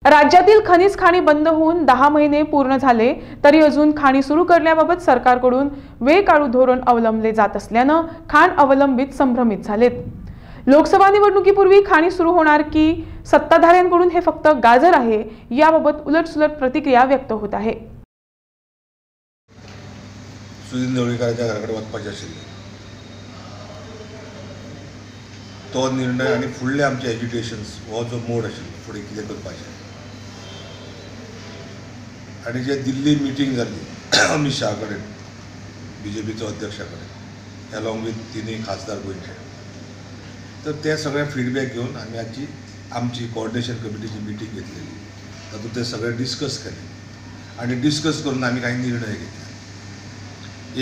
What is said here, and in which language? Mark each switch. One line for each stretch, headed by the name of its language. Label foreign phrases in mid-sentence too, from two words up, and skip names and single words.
Marathi: राज्यातील खनिज खाणी बंद होऊन 10 महिने पूर्ण झाले तरी अजून खाणी सुरू करण्याबाबत सरकारकडून वेळकाळू धोरण अवलंबले जात असल्याने खाण अवलंबित संभ्रमित झालेत। लोकसभा निवडणुकीपूर्वी खाणी सुरू होणार की सत्ताधाऱ्यांकडून हे फक्त गाजर आहे याबाबत उलटसुलट प्रतिक्रिया व्यक्त होत आहे।
Konkani: सुधीर ढवळीकरांच्या घराकडे वचपाचें आशिल्लें तो निर्णय आनी फुडले आमचे एज्युटेशन्स हो जो मोड आशिल्लो फुडें कितें करपाचें आनी जे दिल्ली मिटींग जाल्ली अमित शाह कडेन बीजेपीचो अध्यक्षा कडेन
English: along with
Konkani: तिनूय खासदार गोंयचे तर ते सगळे फीडबॅक घेवन आमी आमची
English: coordination committee
Konkani: मिटींग घेतलेली तातूंत ते सगळे डिस्कस केले आनी डिस्कस करून आमी काही निर्णय घेतले।